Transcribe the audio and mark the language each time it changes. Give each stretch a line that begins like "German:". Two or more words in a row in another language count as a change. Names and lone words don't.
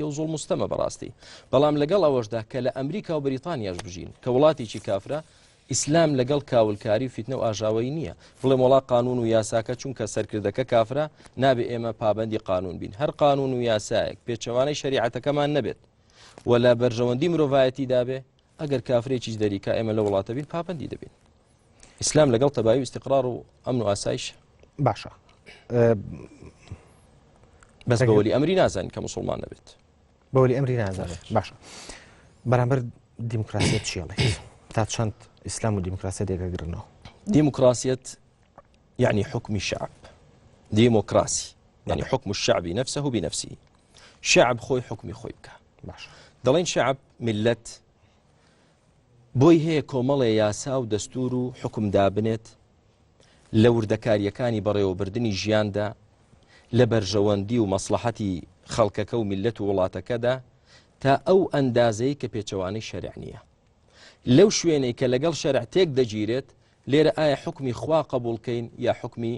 Central Kurdish: و زوڵم مستەمە بەڕاستی بەڵام لەگەڵ ئەوەشدا کە لە ئەمریکا و بریتانیاش بژین کە وڵاتێکی کافرە ئیسلام لەگەڵ کاولکاری و فیتنە و ئاژاوەی نییە بڵێم وڵات قانون و یاساکە چونکە سەرکردەکە کافرە نابێ ئێمە پابەندی قانون بین هەر قانون و یاسایەک پێچەوانەی شریعەتەکەمان نەبێت ولا بەرژەوەندی مرۆڤایەتی دابێ ئەگەر کافرێکیش دەریکا ئێمە لە وڵاتە بین پابەندی دەبین ئیسلام لەگەڵ تەبایی و استقرار و ئەمن و ئاسایش باشە بەس بەوەلی ئەمری نازانین کە موسڵمان نەبێت بەوەلی ئەمری نازانێت باشە بەرامبەر دیموکراسیەت چیڵێت تا چەند ئیسلام و دیموکراسی دێگەگرنەوە
Arabic: ديمقراطية يعني حكم الشعب ديمقراسي يعني حكم الشعب نفسه بنفسه
Central Kurdish: شعب خوي حكمي خوي بك دلين شعب ملت بۆی هەیە کۆمەڵێ یاسا و دەستور و حکم دابنێت لە وردەکاریەکانی بەڕێوەبردننی ژیاندا لە بەرژەوەندی و مەسلحەتی خەڵکەکە و میلەت و وڵاتەکەدا تا ئەو ئەندازەی کە پێچەوانەی شەرع نییە لەو شوێنەی کە لەگەڵ شەرع تێک دەگیرێت لێرە ئایا حکمی خوا قبولکەین یا حکمی